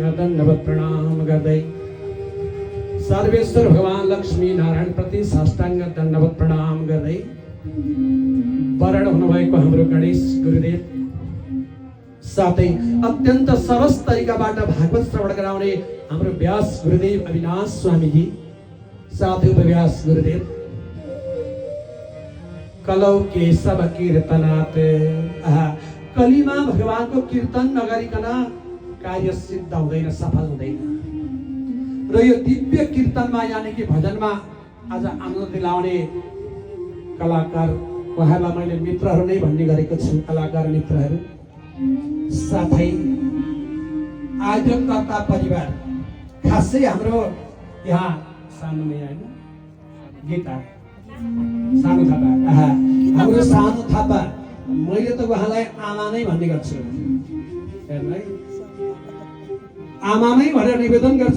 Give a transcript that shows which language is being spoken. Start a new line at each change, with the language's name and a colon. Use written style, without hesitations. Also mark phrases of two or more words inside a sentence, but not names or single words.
Nepali: दण्डवत प्रणाम गर्दै सर्वेश्वर भगवान लक्ष्मी नारायण प्रति साष्टाङ्ग दण्डवत प्रणाम गर्दै वरण हुनुभएको हाम्रो गणेश गुरुदेव, साथै अत्यन्त सरस तरिकाबाट भागवत श्रवण गराउने हाम्रो व्यास गुरुदेव अविनाश स्वामीजी, साथै उपव्यास गुरुदेव,
Sanskrit: कलौ केशव कीर्तनात्।
Nepali: कलीमा भगवानको कीर्तन नगरिकन कार्य सिद्ध हुँदैन, सफल हुँदैन। र यो दिव्य कीर्तनमा यानि कि भजनमा आज आनन्द दिलाउने कलाकार उहाँलाई मैले मित्रहरू नै भन्ने गरेको छु, कलाकार मित्रहरू, साथै आयोजककर्ता परिवार, खासै हाम्रो यहाँ सानो नै होइन गीता सानो थापा, हाम्रो सानो थापा, मैले त उहाँलाई आमा नै भन्ने गर्छु, आमा नै भनेर निवेदन गर्छु।